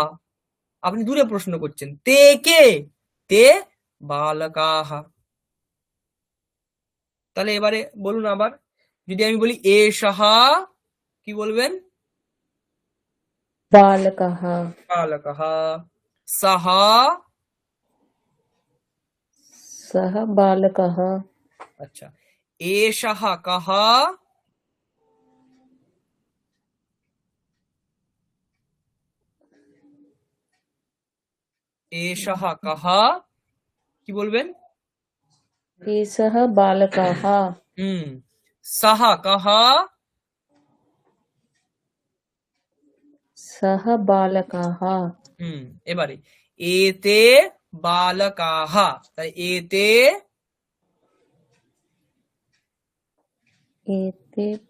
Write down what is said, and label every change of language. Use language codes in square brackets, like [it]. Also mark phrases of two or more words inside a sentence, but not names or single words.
[bn] আপনি দূরে প্রশ্ন করছেন তে কে, [sa] তে বালকাহা। [bn] তাহলে এবারে বলুন আবার, যদি আমি বলি এষঃ, কি বলবেন? [sa] बालकः বালকः। সহ, सः बालकः [bn] আচ্ছা, [sa] এষঃ কহ, এষঃ কহ, [bn] কি বলবেন? [sa] एषः बालकः সহ কহ, सः बालकः [bn] এবারে [sa] এতে বালকাহ, [bn] তাই এতে [sa] एते